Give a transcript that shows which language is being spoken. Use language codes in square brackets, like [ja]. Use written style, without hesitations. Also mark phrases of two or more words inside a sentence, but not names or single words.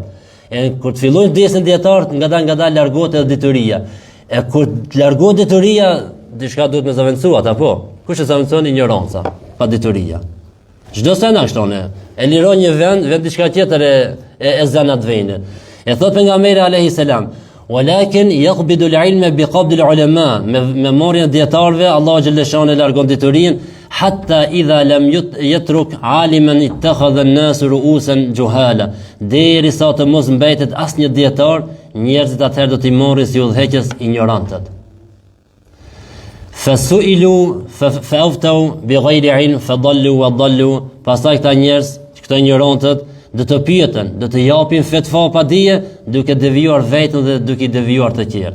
[sq] E kur të fillojnë vdesin dietarët, ngadalë largohet edhe dituria. E kur largohet dituria, diçka duhet me zaventsuat apo? Kush e zaventson ignoranca, pa dituria. Çdo se na shtonë, e liron një vend diçka tjetër e zanat vende. E thot pejgamberi [ar] عليه السلام: "ولكن يقبض العلم بقبض العلماء." [sq] Me marrjen e dietarëve, Allahu xhaleshane largon diturinë, [ar] حتى إذا لم يترك عالما اتخذ الناس رؤوسا جهالا. [sq] Derisa të mos mbetet asnjë dietar, njerëzit atëherë do t'i marrin si udhëheqës ignorantët. [ar] فسئلوا فأفتوا بغير علم فضلوا وأضلوا. [sq] Pastaj këta njerëz, këto ignorantët, do të pyeten, do të japin fetva pa dije, duke devijuar veten dhe duke i devijuar të tjerë.